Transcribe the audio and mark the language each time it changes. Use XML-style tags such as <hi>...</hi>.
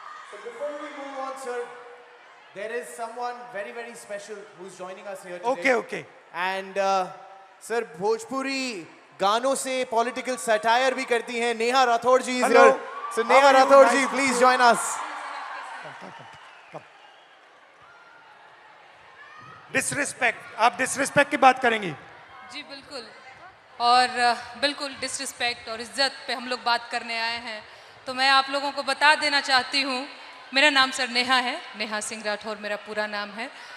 <en>So before we move on, sir, there is someone very, very special who's joining us here today. Okay.</en> <hi>And sir, Bhojpuri गानों से political satire भी करती हैं.</hi> <en>Neha Rathod ji is here. So Neha Rathod ji, please join us.</en> <hi>Disrespect, आप disrespect की बात करेंगी? जी बिल्कुल, और बिल्कुल डिसरिस्पेक्ट और इज्जत पे हम लोग बात करने आए हैं. तो मैं आप लोगों को बता देना चाहती हूँ, मेरा नाम सर नेहा है, नेहा सिंह राठौर मेरा पूरा नाम है.</hi>